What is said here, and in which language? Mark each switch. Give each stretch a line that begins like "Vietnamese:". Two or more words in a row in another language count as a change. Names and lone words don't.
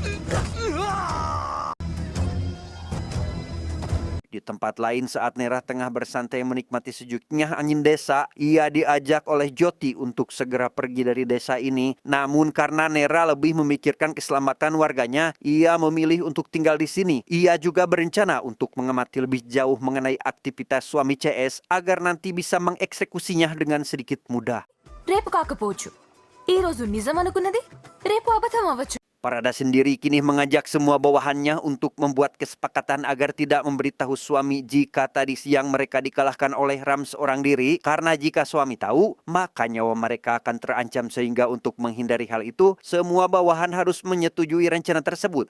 Indonesian: Di tempat lain, saat Nera tengah bersantai menikmati sejuknya angin desa, ia diajak oleh Joti untuk segera pergi dari desa ini. Namun karena Nera lebih memikirkan keselamatan warganya, ia memilih untuk tinggal di sini. Ia juga berencana untuk mengamati lebih jauh mengenai aktivitas suami CS agar nanti bisa mengeksekusinya dengan sedikit mudah.
Telugu: రేపు కాకపోవచ్చు ఈ రోజు నిజం అనుకున్నది రేపు అబద్ధం అవ్వచ్చు.
Indonesian: Parada sendiri kini mengajak semua bawahannya untuk membuat kesepakatan agar tidak memberitahu suami jika tadi siang mereka dikalahkan oleh Ram seorang diri, karena jika suami tahu, maka nyawa mereka akan terancam. Sehingga untuk menghindari hal itu, semua bawahan harus menyetujui rencana tersebut.